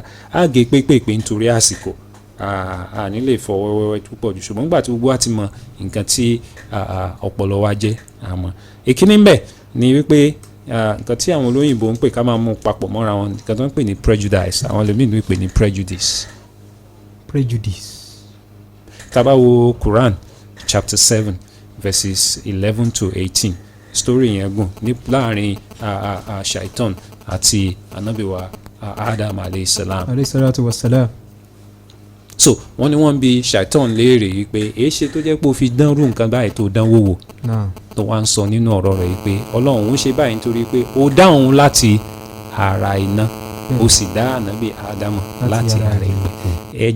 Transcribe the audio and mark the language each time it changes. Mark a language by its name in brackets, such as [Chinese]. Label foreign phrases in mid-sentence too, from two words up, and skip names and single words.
[Yoruba] á gé pépèpé nítorí àsìkò, a ní lè fọ wẹ́wẹ́ púpọ̀ jù, ṣùgbọ́n nígbà tí gbogbo wa ti mọ nǹkan tí ọpọlọ wa jẹ́ àmọ́. èkíní ń bẹ ni wípé nǹkan tí àwọn olóyìnbó ń pè ká máa mú papọ̀ mọ́ra wọn, nǹkan tó ń pè ní prejudice, àwọn ẹlòmíì ń pè ní prejudice. tá bá wo Quran [English] chapter 7 verses 11 to 18, [Yoruba] story yẹn gùn ní láàrin shaitan àti anabiwa Adam [Arabic] عليه الصلاة والسلام. [Yoruba] so wọ́n ní wọ́n bi shaitan léèrè yìí pé èé ṣe tó jẹ́ pé ó fi dánrú nǹkan báyìí tó dánwò wò, tó wá ń sọ nínú ọ̀rọ̀ rẹ̀ yìí pé Ọlọ́run ń ṣe báyìí nítorí pé ó dá òun láti ara iná, ó sì dá ànábì Ádámù láti ara ìpè.